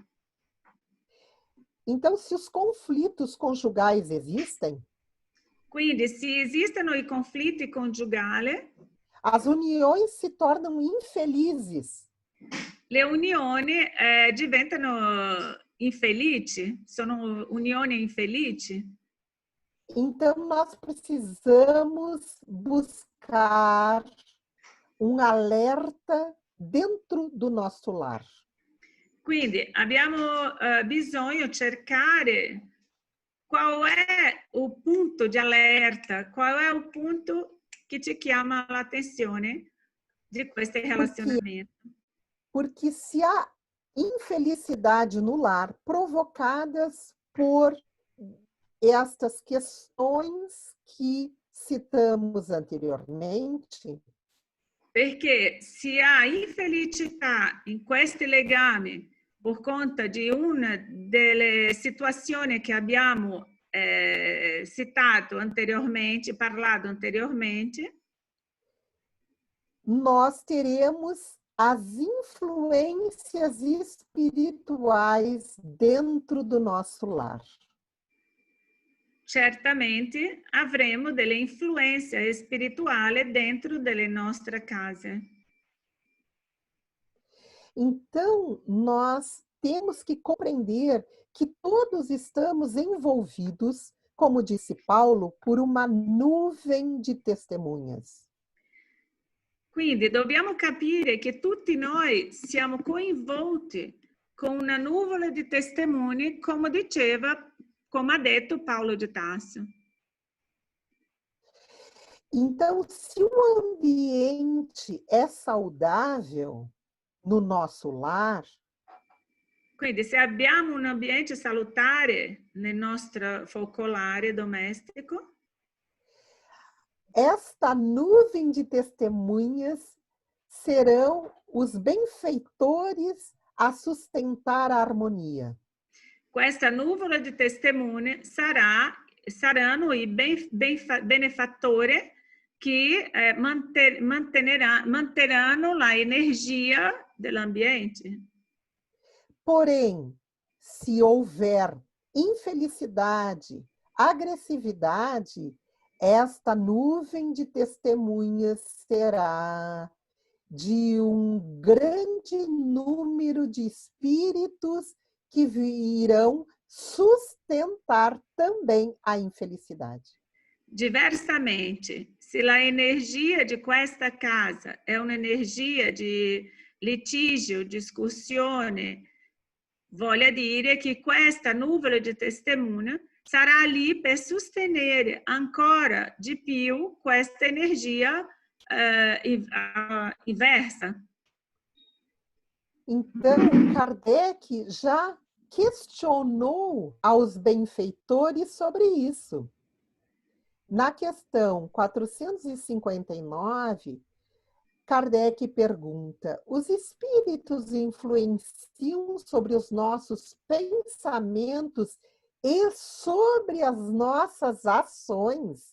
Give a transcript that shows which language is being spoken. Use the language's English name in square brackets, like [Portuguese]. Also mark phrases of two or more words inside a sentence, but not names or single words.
[Portuguese] Então, se os conflitos conjugais existem, [Italian] quindi se esistono i conflitti conjugali, [Portuguese] as uniões se tornam infelizes. [Italian] Le unioni diventano infelici, sono unioni infelici. [Portuguese] Então, nós precisamos buscar um alerta dentro do nosso lar. [Italian] Quindi abbiamo bisogno di cercare qual è il punto di allerta, qual è il punto che ci chiama l'attenzione di questo relazionamento. [Portuguese] Porque se há infelicidade no lar provocadas por estas questões que citamos anteriormente, [Italian] perché se há infelicità in questi legami [Portuguese] por conta [Italian] di una delle situazioni che abbiamo citato anteriormente, parlato anteriormente, [Portuguese] nós teremos as influências espirituais dentro do nosso lar. [Italian] Certamente avremo delle influenze spirituali dentro delle nostre case. [Portuguese] Então, nós temos que compreender que todos estamos envolvidos, como disse Paulo, por uma nuvem de testemunhas. [Italian] Quindi dobbiamo capire che tutti noi siamo coinvolti con una nuvola di testimoni, come ha detto Paulo de Tarso. [Portuguese] Então, se o ambiente é saudável no nosso lar, [Italian] quindi se abbiamo un ambiente salutare nel nostro focolare domestico, [Portuguese] esta nuvem de testemunhas serão os benfeitores a sustentar a harmonia. [Italian] Questa nuvola di testimoni saranno i benefattori che manterranno la energia dell'ambiente. [Portuguese] Porém, se houver infelicidade, agressividade, esta nuvem de testemunhas será de um grande número de espíritos que virão sustentar também a infelicidade. [Italian] Diversamente, se a energia de questa casa è un'energia di litigio, discussione, voglia dire che questa nuvole di testemunho sarà lì per sostenere ancora di più questa energia inversa. [Portuguese] Então, Kardec já questionou aos benfeitores sobre isso. Na questão 459, Kardec pergunta: os espíritos influenciam sobre os nossos pensamentos e sobre as nossas ações?